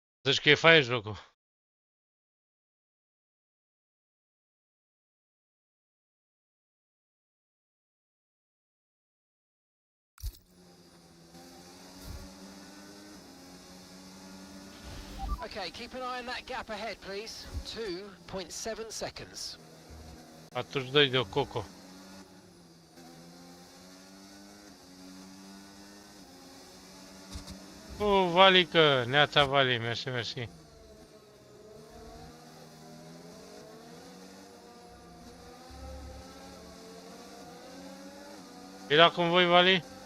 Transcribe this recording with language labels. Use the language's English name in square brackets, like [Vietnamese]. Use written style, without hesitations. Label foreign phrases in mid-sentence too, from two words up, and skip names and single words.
[Romanian] Deci că e fain jocul. [English] Okay, keep an eye on that gap ahead, please. 2.7 seconds. [Romanian] Atunci dă-i de o coco. Valică, neața Vali, mersi, mersi. E la convoi, Vali?